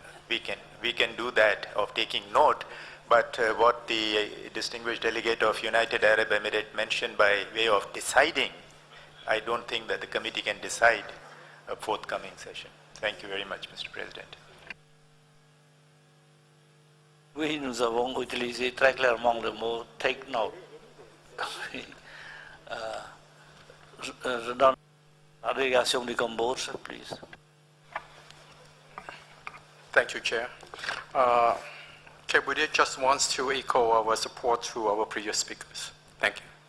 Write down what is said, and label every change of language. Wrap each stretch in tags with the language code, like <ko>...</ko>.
<en>we can do that, of taking note, but what the distinguished delegate of United Arab Emirates mentioned by way of deciding, I don't think that the committee can decide a forthcoming session. Thank you very much, Mr. President.</en> <fr>Oui, nous avons utilisé très clairement le mot take note. Je donne la délégation du Cambodge,</fr> <en>please. Thank you, Chair. Cambodia just wants to echo our support to our previous speakers. Thank you.</en>